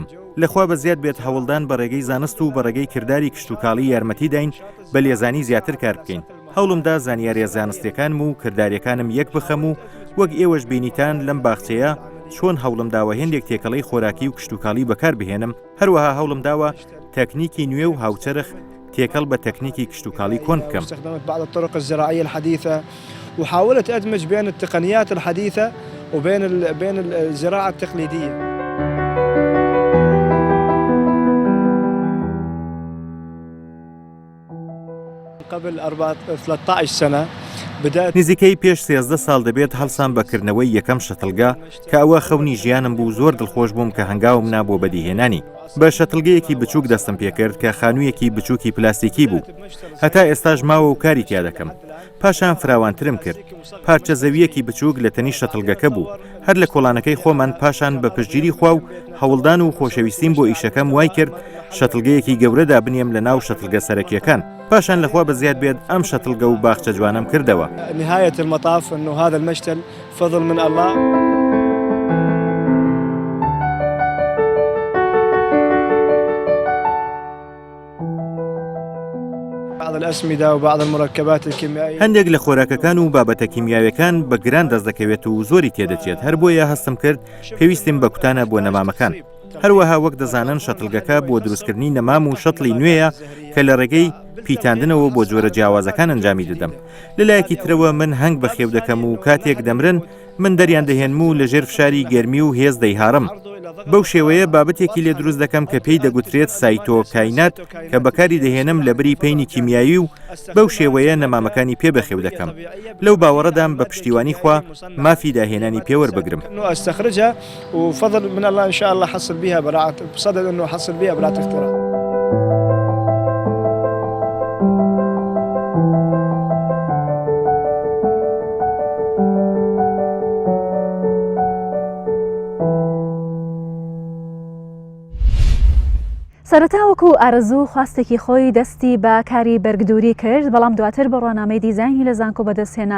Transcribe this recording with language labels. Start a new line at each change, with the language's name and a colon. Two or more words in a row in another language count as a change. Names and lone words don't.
Central Kurdish: لەخوا بەزیاد بێت هەوڵدان بە ڕێگەی زانست و بە ڕێگەی کردداری کشتتوکاڵی یارمەتی داین بە لێزانی زیاتر کار بکەین. هەوڵمدا زانیاریە زانستیەکانم و کردداریەکانم یەک بخەم و وەک ئێوەش بینیتان لەم باخچەیە چۆن هەوڵم داوە هێندێک تێکەڵەی خۆراکی و کشتتوکاڵی بەکار بهێنم هەروەها هەوڵم داوە تەکنیکی نوێ و هاوچەرخ تێکەڵ بە تەکنیکی کشتتوکاڵی کۆن بکەم.
Arabic: استخدمت بعض الطرق الزراعية الحديثة وحاولت أدمج بين التقنيات الحديثة وبين الزراعة التقليدية. قبل 13 سنة
Central Kurdish: نزیکەی پێش 13 ساڵ دەبێت هەڵسان بەکردنەوەی یەکەم شەتڵگا کە ئەوە خەونی ژیانم بوو زۆر دڵخۆش بووم کە هەنگاوم نابۆ بەدیهێنانی. بە شەتڵگەیەکی بچووک دەستم پێکرد کە خانوویەکی بچووکی پلاستیکی بوو. هەتا ئێستاش ماوە و کاری تیا دەکەم. پاشان فراوانترم کرد. پارچە زەویەکی بچووک لە تەنی شەتڵگەکە بوو. هەر لە کۆڵانەکەی خۆمان پاشان بە پشتگیری خوا و هەوڵدان و خۆشەویستیم بۆ ئیشەکەم وای کرد شەتڵگەیەکی گەورەدا بنێم لە ناو شەتڵگە سەرەکیەکان. پاشان لەخوا بەزیاد بێت ئەم شەتڵگە و باخچە جوانم کردەوە.
Arabic: نهاية المطاف إنه هذا المشتل فضل من الله. بعض الأسمدة وبعض المركبات الكيميائية.
Central Kurdish: هەندێک لە خۆراکەکان و بابەتە کیمیاویەکان بە گران دەست دەکەوێت و زۆری تێدەچێت. هەر بۆیە هەستم کرد پێویستیم بە کوتانە بۆ نەمامەکان. هەروەها وەک دەزانن شەتڵگەکە بۆ دروستکردنی نەمام و شەتڵی نوێیە کە لە ڕێگەی پیتاندنەوە بۆ جۆرە جیاوازەکان ئەنجامی دەدەم. لەلایەکی ترەوە من هەنگ بەخێو دەکەم و کاتێک دەمرن من دەریان دەهێنم و لەژێر فشاری گەرمی و هێز دەیهاڕم. بەو شێوەیە بابەتێکی لێ دروست دەکەم کە پێی دەگوترێت سایتۆکاینات کە بەکاری دەهێنم لە بری پەینی کیمیایی و بەو شێوەیە نەمامەکانی پێ بەخێو دەکەم. لەو باوەڕەدام بە پشتیوانی خوا مافی داهێنانی پێوەربگرم.
Arabic: استخرجها وفضل من الله إن شاء الله حصل بها براعة بصدد إنه حصل بها براعة اختراع.
Central Kurdish: سەرەتا وەکو ئارەزوو خواستێکی خۆی دەستی بە کاری بەرگدووری کرد بەڵام دواتر بە ڕۆنامەی دیزاینی لە زانکۆ بەدەستهێنا.